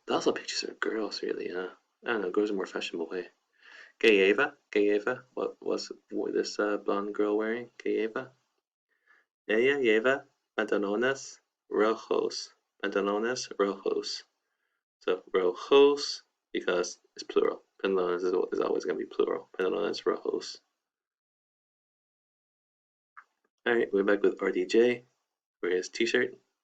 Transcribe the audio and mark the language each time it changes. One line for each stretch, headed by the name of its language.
English: Also pictures of girls, really, huh? I don't know, girls are more fashionable way.
Spanish: Que lleva.
English: What was this blonde girl wearing?
Spanish: Que lleva? Ella lleva pantalones rojos. Pantalones rojos.
English: So rojos because it's plural. Pantalones is always going to be plural.
Spanish: Pantalones rojos.
English: All right, we're back with RDJ for his t-shirt.